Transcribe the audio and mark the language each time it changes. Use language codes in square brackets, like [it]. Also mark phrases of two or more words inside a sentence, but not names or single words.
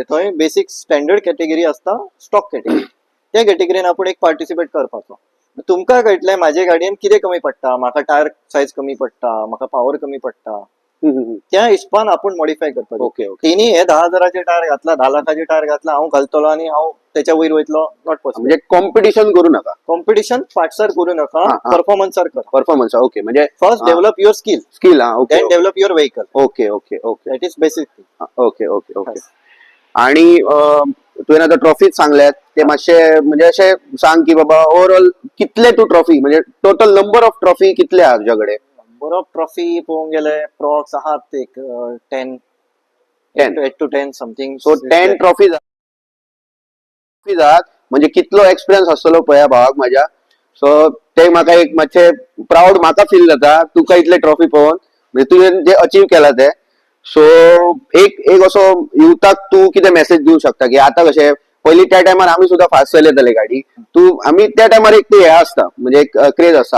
[kok] थंय [en] basic standard category [kok] असता [en] stock category [kok] त्या कॅटेगरीन आपण एक पार्टिसिपेट करपाचो. तुमकां कळटलें म्हाजे गाडयेन कितें कमी पडटा, म्हाका टायर सायज कमी पडटा, म्हाका पावर कमी पडटा, त्या हिशपान आपण मॉडिफाय करपाचें. ओके ओके तिनी हे 10,000चे टायर घातला 10 लाखाचे टायर घातला हांव घालतलो आणि हांव त्याच्या वयर वयतलो [en] not possible. [kok] म्हणजे कॉम्पिटिशन करू नका कॉम्पिटिशन पार्टसर करू नका हा, हा. परफॉर्मन्सर करा. परफॉर्मन्स ओके म्हणजे [en] first develop your skill [kok] स्किल हा ओके [en] then develop your vehicle. okay okay okay that is basic. [kok] ओके ओके ओके आणि तुवें आतां ट्रॉफीज सांगल्यात ते मातशे म्हणजे अशें सांग की बाबा ओव्हरऑल कितले तू ट्रॉफी म्हणजे [en] total number of trophy [kok] कितले आहा तुझ्याकडे? [en] number of trophy [kok] पळोवंक गेले प्रॉक्स आहात एक 10 8 to 10 समथिंग. सो 10 ट्रॉफीज आहात म्हणजे कितलो एक्सपिरियन्स आसतलो पळया भावाक माझ्या. सो ते म्हाका एक मातशे प्राऊड म्हाका फील जाता तुका इतले ट्रॉफी पळोवन म्हणजे तुवें जे अचीव केला ते. सो एक एक असो युथाक तू कितें मेसेज दिवंक शकता की आता कशें पयलीं त्या टायमार आमी सुद्धा फास्ट चलयताले गाडी आमी त्या टायमार एक ते हे आसता म्हणजे एक क्रेज आसता.